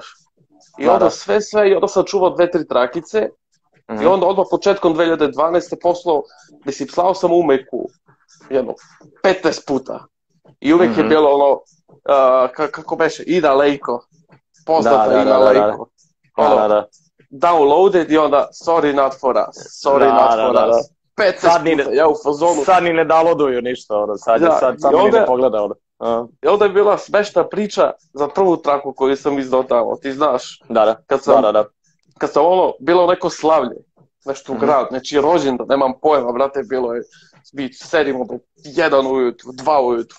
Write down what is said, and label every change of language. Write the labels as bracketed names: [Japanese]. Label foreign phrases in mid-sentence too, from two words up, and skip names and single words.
[Serbian] I onda sve, i onda sam čuvao 2-3 trakice, i onda odmah početkom 2012. poslao, mislim, slao sam umeku, 15 puta. I uvijek je bilo kako beše, Ida Lejko. Poznata Ina Lejko. Downloaded i onda [English] sorry not for us, sorry not for us. [Serbian] 15 puta, ja u fazonu. Sad ni ne downloaduju ništa, sad samo ni ne pogleda. I onda je bila smešna priča za prvu traku koju sam izdao tamo, ti znaš. Kad sam bilo neko slavlje, nešto u grad, znači rođendan, nemam pojma, brate, bilo je, sedimo do 1 ujutru, 2 ujutru.